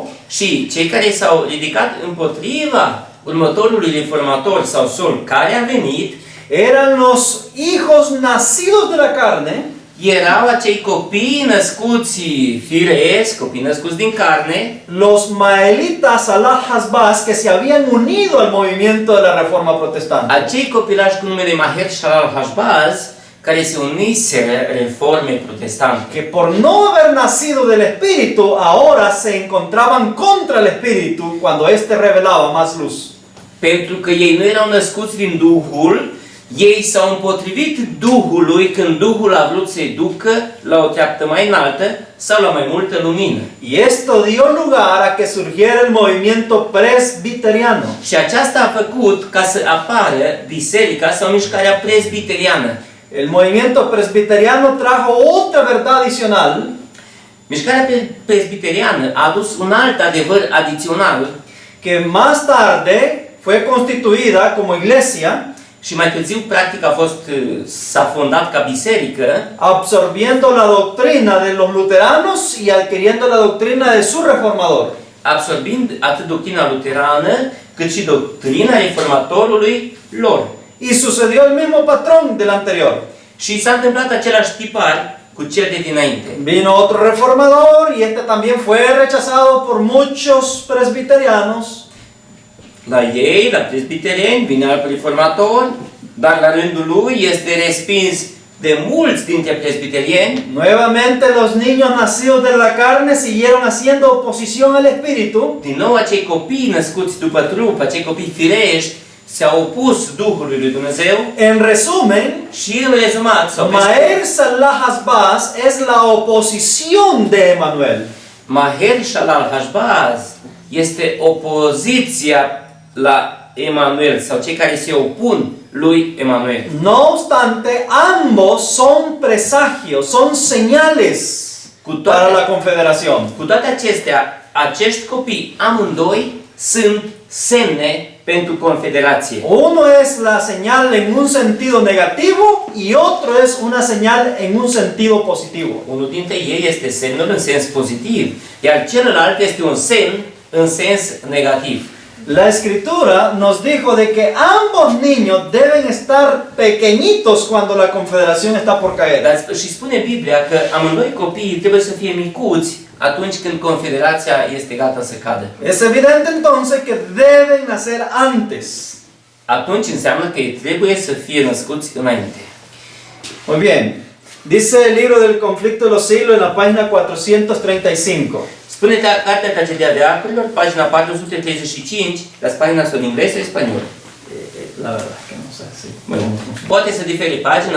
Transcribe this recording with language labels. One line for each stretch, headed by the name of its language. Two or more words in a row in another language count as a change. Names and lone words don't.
Romanian: Și cei care s-au ridicat împotriva următorului reformator sau sol care a venit,
Spanish: eran los hijos nacidos de la carne,
Romanian: erau acei copii născuți firesc, copii născuți din carne,
Spanish: los maelitas al-Hasbaz que se habían unido al movimiento de la reforma protestante.
Romanian: acei copilași cu numele Maher Shalal Hashbaz, care se uniseră reformei protestante.
Spanish: Que por no haber nacido del Espíritu, ahora se encontraban contra el Espíritu cuando éste revelaba más luz.
Romanian: Pentru că ei nu erau născuți din Duhul, ei s-au împotrivit Duhului când Duhul a vrut să-i ducă la o treaptă mai înaltă sau la mai multă lumină.
Spanish: Y esto dio lugar a que surgiera el movimiento presbiteriano.
Romanian: Și aceasta a făcut ca să apară biserica sau mișcarea presbiteriană.
Spanish: El movimiento presbiteriano trajo otra verdad adicional,
Romanian: Mișcarea presbiteriană a adus un alt adevăr adițional
Spanish: que más tarde fue constituida como iglesia,
Romanian: și mai târziu practic s-a fondat ca biserică,
Spanish: absorbiendo la doctrina de los luteranos y adquiriendo la doctrina de su reformador.
Romanian: absorbind atât doctrina luterană cât și doctrina reformatorului lor.
Spanish: Y sucedió el mismo patrón del anterior.
Romanian: Și s-a întâmplat același tipar cu cel de dinainte.
Spanish: Vino otro reformador y este también fue rechazado por muchos presbiterianos.
Romanian: La ei, la presbiterieni, vine alt reformator, dar la rândul lui este respins de mulți dintre presbiterieni.
Spanish: Nuevamente los niños nacidos de la carne siguieron haciendo oposición al Espíritu.
Romanian: Din nou acei copii născuți după trup, acei copii firești, s-au opus Duhului lui Dumnezeu.
Spanish: En resumen,
Romanian: Și în rezumat, sau pe
Spanish: Maher Salah Hasbaz es la oposición de Emmanuel.
Romanian: Maher Shalal Hashbaz este opoziția la Emanuel sau cei care se opun lui Emanuel.
Spanish: No obstante, ambos son presagios, son señales para la confederación.
Romanian: Cu toate acestea, acești copii amândoi sunt semne pentru confederație.
Spanish: Uno es la señal en un sentido negativo y otro es una señal en un sentido positivo.
Romanian: Unul dintre ei este semnul în sens pozitiv, iar celălalt este un semn în sens negativ.
Spanish: La Escritura nos dijo de que ambos niños deben estar pequeñitos cuando la confederación está por caer.
Romanian: Dar și spune Biblia că amândoi copiii trebuie să fie micuți atunci când confederația este gata să cadă.
Spanish: Es evidente entonces que deben nacer antes.
Romanian: Atunci înseamnă că ei trebuie să fie născuți înainte.
Spanish: Muy bien. Dice el libro del conflicto de los siglos en la página 435.
Romanian: Spune Cartea Tragedia Veacurilor, pagina 435,
Spanish: las páginas son inglese y español. La verdad es que no sé si. Bueno,
Romanian: poate să difere pagina,